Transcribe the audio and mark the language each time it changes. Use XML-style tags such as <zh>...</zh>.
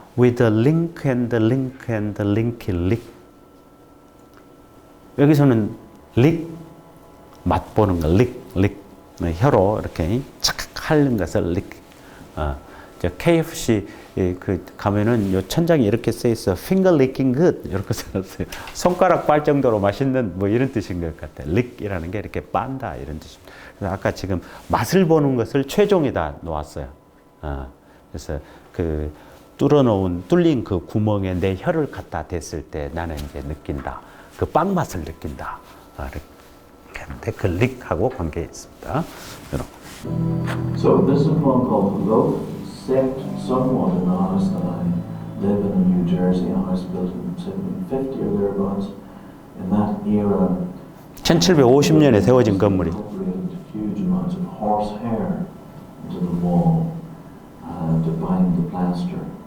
<en>With a link and a link and a linky lick.</en> <ko>여기서는 lick, 맛보는 거, lick. 혀로 이렇게 착 하는 것을 lick. KFC 그 가면은 요 천장에 이렇게 써 있어.</ko> <en>Finger licking good.</en> <ko>이렇게 써놨어요. 손가락 빨 정도로 맛있는 뭐 이런 뜻인 것 같아요. lick이라는 게 이렇게 빤다 이런 뜻입니다. 그래서 아까 지금 맛을 보는 것을 최종에다 놓았어요. 그래서 그 뚫린 그 구멍에 내 혀를 갖다 댔을 때 나는 이제 느낀다. 그 빵 맛을 느낀다. 이렇게 하는데 그 릭하고 관계 있습니다.</ko> <en>So this is a poem called Loaf, set somewhat in the house that I live in New Jersey, a house built in 1750 or thereabouts. In that era,</en> <ko>1750년에 세워진 건물이.</ko> <en>Huge amounts of horsehair into the wall to bind the plaster.</en>